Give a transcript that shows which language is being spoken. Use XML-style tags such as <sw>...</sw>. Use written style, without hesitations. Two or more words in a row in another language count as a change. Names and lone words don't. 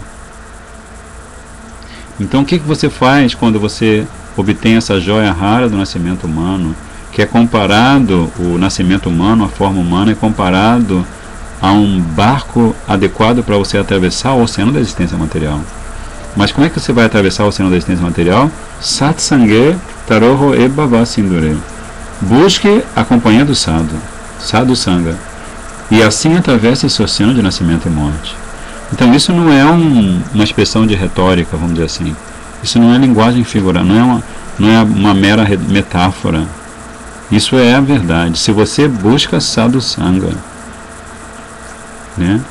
<pt>Então o que você faz quando você obtém essa joia rara do nascimento humano, que é comparado, o nascimento humano, a forma humana, é comparado a um barco adequado para você atravessar o oceano da existência material. Mas como é que você vai atravessar o oceano da existência material?</pt> <bn>Satsange Taroho e Bhava Sindure.</bn> <pt>Busque a companhia do sadhu,</pt> <sa>sadhu sangha,</sa> <pt>e assim atravessa esse oceano de nascimento e morte. Então isso não é uma expressão de retórica, vamos dizer assim. Isso não é linguagem figurada, não é uma mera metáfora. Isso é a verdade. Se você busca</pt> <sa>sadhu sangha,</sa> <pt>né?</pt>